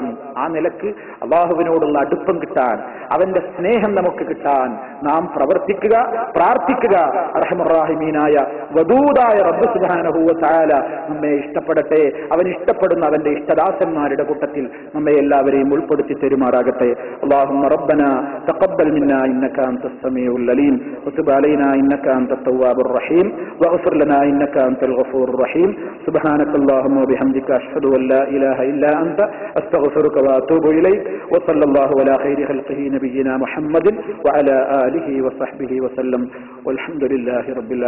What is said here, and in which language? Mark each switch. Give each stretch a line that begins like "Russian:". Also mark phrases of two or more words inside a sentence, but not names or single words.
Malayalam: ആ നിലക്ക് അള്ളാഹുവിനോടുള്ള അടുപ്പം കിട്ടാൻ, അവന്റെ സ്നേഹം നമുക്ക് കിട്ടാൻ നാം പ്രവർത്തിക്കുക, പ്രാർത്ഥിക്കുക. അർഹമുർ-റാഹിമീനായ വദൂദായ റബ്ബ്
Arabic: سبحانه وتعالى
Malayalam: നമ്മെ ഇഷ്ടപ്പെടട്ടെ. അവൻ ഇഷ്ടപ്പെടുന്ന അവന്റെ ഇഷ്ടദാസന്മാരുടെ കൂട്ടത്തിൽ നമ്മെ എല്ലാവരെയും ഉൾപ്പെടുത്തി തെരുമാറാകട്ടെ.
Arabic: اللهم ربنا تقبل منا إنك أنت السميع العليم وتب علينا إنك أنت التواب الرحيم واغفر لنا إنك أنت الغفور الرحيم. سبحانك اللهم وبحمدك أشهد أن لا إله إلا أنت أستغفرك وأتوب إليك. وصلى الله على خير خلقه نبينا محمد وعلى آله وصحبه وسلم والحمد لله رب العالمين.